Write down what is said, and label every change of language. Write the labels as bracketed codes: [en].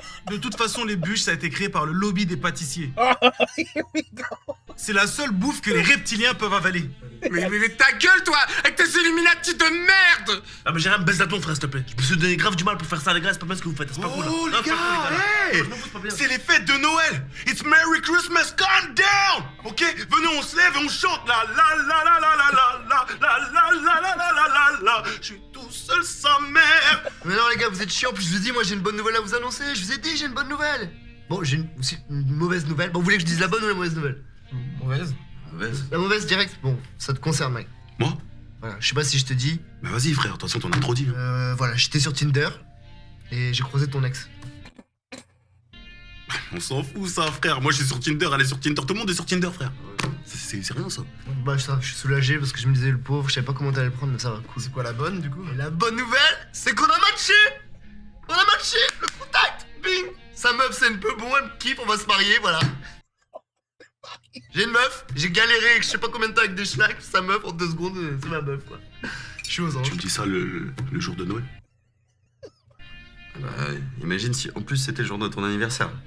[fr] De toute façon, les bûches, ça a été créé par le lobby des pâtissiers. [en] Oh, here we go. [fr] C'est la seule bouffe que les reptiliens peuvent avaler. Mais ta gueule, toi, avec tes Illuminati de merde. Ah, mais j'ai rien, baisse la ton, frère, s'il te plaît. Je me suis donné grave du mal pour faire ça, les gars. C'est pas bien ce que vous faites. C'est pas cool. Oh Non, les c'est pas cool, gars, là. hey, Franchement, c'est pas bien. c'est les fêtes de Noël. [en] It's Merry Christmas, calm down. [fr] Ok, venez, on se lève et on chante la la la la la la la la la la la la la la la. Je suis tout tout seul sa mère. Mais non, les gars, vous êtes chiants. En plus, je vous ai dit, moi, j'ai une bonne nouvelle à vous annoncer. Je vous ai dit, j'ai une bonne nouvelle. Bon, j'ai aussi une mauvaise nouvelle. Bon, vous voulez que je dise la bonne ou la mauvaise nouvelle? Mauvaise. La mauvaise direct. Bon, ça te concerne, mec. Moi? Voilà, je sais pas si je te dis. Bah vas-y frère, de toute façon t'en as trop dit. Voilà, j'étais sur Tinder et j'ai croisé ton ex. On s'en fout ça frère, moi je suis sur Tinder, elle est sur Tinder, tout le monde est sur Tinder frère. C'est rien ça. Bah, ça, je suis soulagé parce que je me disais, le pauvre, je savais pas comment t'allais le prendre, mais ça va, cool. C'est quoi la bonne du coup? Et la bonne nouvelle, c'est qu'on a matché. On a matché, le contact, bing. Sa meuf, c'est un peu bon, elle me kiffe, on va se marier, voilà. J'ai une meuf, j'ai galéré je sais pas combien de temps avec des schnacks, sa meuf en 2 secondes, c'est ma meuf quoi. Je suis aux anges. Tu me dis ça le jour de Noël? Bah, imagine si en plus c'était le jour de ton anniversaire.